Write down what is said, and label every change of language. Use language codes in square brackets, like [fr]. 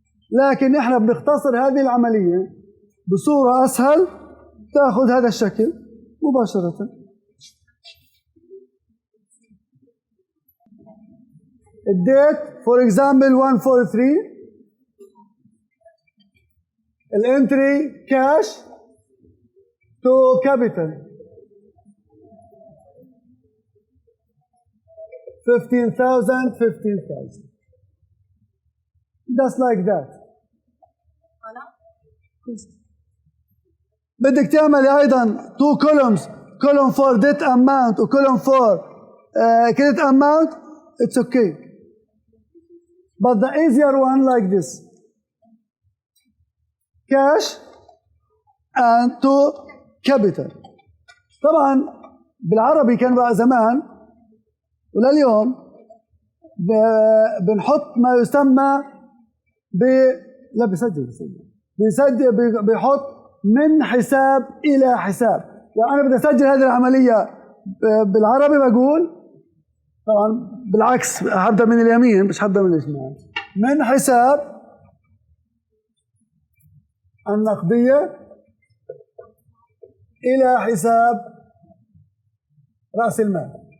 [ar] لكن احنا بنختصر هذه العملية بصورة أسهل، تأخذ هذا الشكل مباشرة. [en] الديت for example 143، الانتري cash to capital 15,000 just like that. [ar] بدك تعملي أيضا 2 columns، [en] column for debt amount [ar] و [en] column for credit amount. It's okay, but the easier one like this: cash and to capital. [ar] طبعا بالعربي كان بقى زمان ولليوم بنحط ما يسمى لا بيحط من حساب إلى حساب. يعني أنا بدي أسجل هذه العملية بالعربي بقول، طبعا بالعكس هبدأ من اليمين مش هبدأ من الشمال، من حساب النقدية إلى حساب رأس المال.